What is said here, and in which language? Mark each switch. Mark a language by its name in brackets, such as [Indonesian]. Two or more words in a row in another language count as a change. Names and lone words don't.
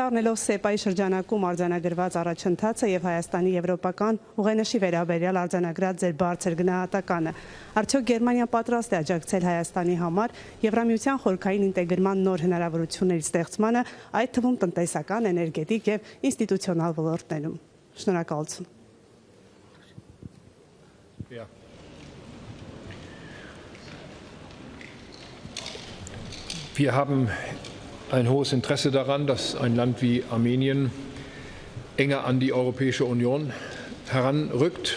[Armenian] առնելով ՍԵՊԱ-ի շրջանակում արձանագրված առաջընթացը եւ Հայաստանի եվրոպական ուղենիշի վերաբերյալ արձանագրած ձեր բարձր գնահատականը, արդյոք Գերմանիան պատրաստ է աջակցել Հայաստանի համար Եվրամիության խորքային ինտեգրման նոր հնարավորությունների ստեղծմանը, այդ թվում տնտեսական, էներգետիկ եւ ինստիտուցիոնալ ոլորտներում։ Շնորհակալություն։ [German] Wir haben ein hohes Interesse daran, dass ein Land wie Armenien enger an die Europäische Union heranrückt.